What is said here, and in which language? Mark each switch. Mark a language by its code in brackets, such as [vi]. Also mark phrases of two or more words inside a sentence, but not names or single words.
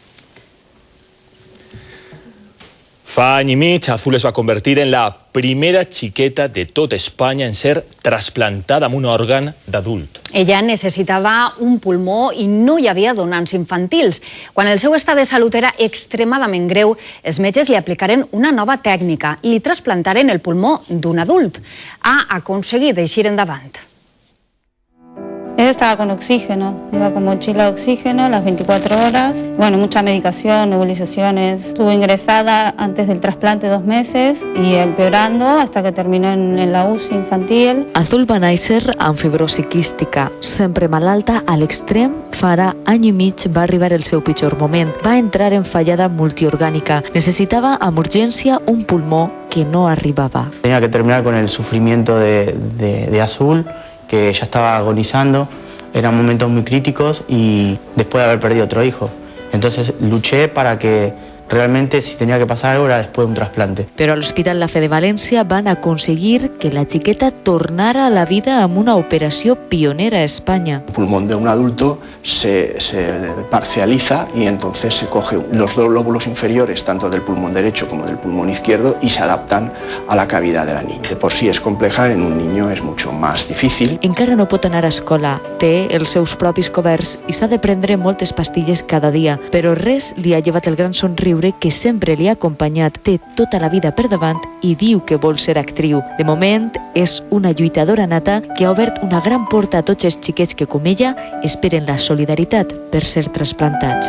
[ca] Fa any i mig, Azul es va convertir en la primera xiqueta de tot Espanya en ser trasplantada amb un òrgan d'adult. Ella necessitava un pulmó i no hi havia donants infantils. Quan el seu estat de salut era extremadament greu, els metges li aplicaren una nova tècnica. Li trasplantaren el pulmó d'un adult. Ha aconseguit eixir endavant. [es] Él estaba con oxígeno, iba con mochila de oxígeno las 24 horas. Bueno, mucha medicación, nebulizaciones. Estuvo ingresada antes del trasplante 2 meses y empeorando hasta que terminó en la UCI infantil. [ca] Azul va néixer amb fibrosi quística, sempre malalta a l'extrem. Fa ara any i mig va arribar el seu pitjor moment. Va entrar en fallada multiorgànica. Necessitava amb urgència un pulmó que no arribava. [es] Tenía que terminar con el sufrimiento de Azul, que ya estaba agonizando, eran momentos muy críticos y después de haber perdido otro hijo. Entonces luché para que realmente si tenía que pasar algo era después de un trasplante. [ca] Però a l'Hospital La Fe de València van aconseguir que la xiqueta tornara a la vida amb una operació pionera a Espanya. [es] El pulmón de un adulto se parcializa y entonces se coge los dos lóbulos inferiores, tanto del pulmón derecho como del pulmón izquierdo, y se adaptan a la cavidad de la niña. De por sí es compleja, en un niño es mucho más difícil. [ca] Encara no pot anar a escola, té els seus propis coberts i s'ha de prendre moltes pastilles cada dia, però res li ha llevat el gran somriure que sempre li ha acompanyat. Té tota la vida per davant i diu que vol ser actriu. De moment, és una lluitadora nata que ha obert una gran porta a tots els xiquets que, com ella, esperen la solidaritat per ser trasplantats.